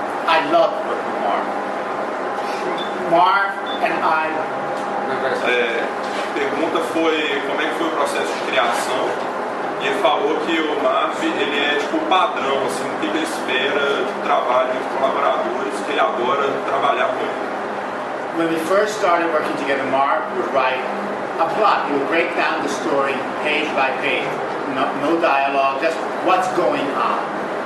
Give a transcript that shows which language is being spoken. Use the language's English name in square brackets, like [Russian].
[English] I love working with Marv. Marv and I. [Portuguese] A pergunta foi como é que foi o processo de criação. E ele falou que o Marv ele é tipo o padrão, assim, o que ele espera de trabalho de colaboradores, que ele adora trabalhar com ele. [English] When we first started working together, Marv would write a plot. He would break down the story page by page. No dialogue, just what's going on.